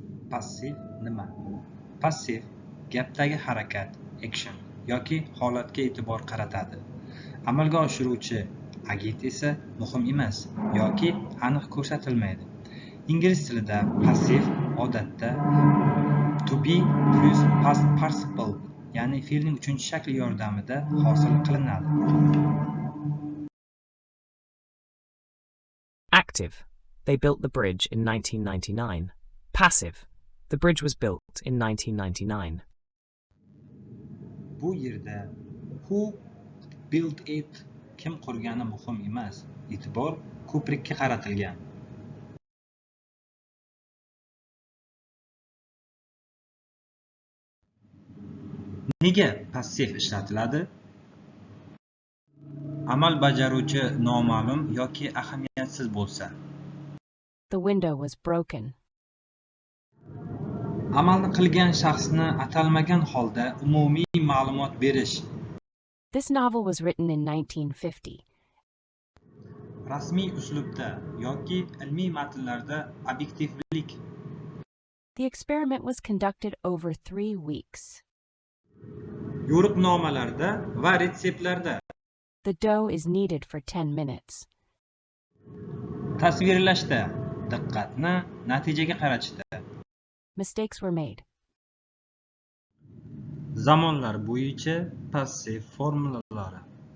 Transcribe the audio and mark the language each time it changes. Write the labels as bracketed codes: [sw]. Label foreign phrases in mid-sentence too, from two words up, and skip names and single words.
[uz] Passiv nima? Passiv gapdagi harakat, action yoki holatga e'tibor qaratadi. Amalga oshiruvchi agent esa muhim emas yoki aniq ko'rsatilmaydi. Ingliz tilida passiv odatda [en] to be plus past participle, [uz] ya'ni fe'lning uchinchi shakli yordamida hosil qilinadi. Active. [en] They built the bridge in 1999. Passive. The bridge was built in 1999. [uz] Bu yerda [en] who built it, [uz] kim qurgani muhim emas, e'tibor ko'prikka qaratilgan. Nega passiv ishlatiladi? Amal bajaruvchi noma'lum yoki ahamiyatsiz bo'lsa. [en] The window was broken. [uz] Amalni qilgan shaxsni atalmagan holda umumiy ma'lumot berish. [en] This novel was written in 1950. [uz] Rasmiy uslubda yoki ilmiy matnlarda obyektivlik. [en] The experiment was conducted over 3 weeks. [uz] Yo'riqnomalarda va retseptlarda. [en] The dough is kneaded for 10 minutes. [uz] Tasvirlashda diqqatni natijaga qaratishda. [en] Mistakes were made. [uz] Zamonlar bo'yicha passiv formulalari.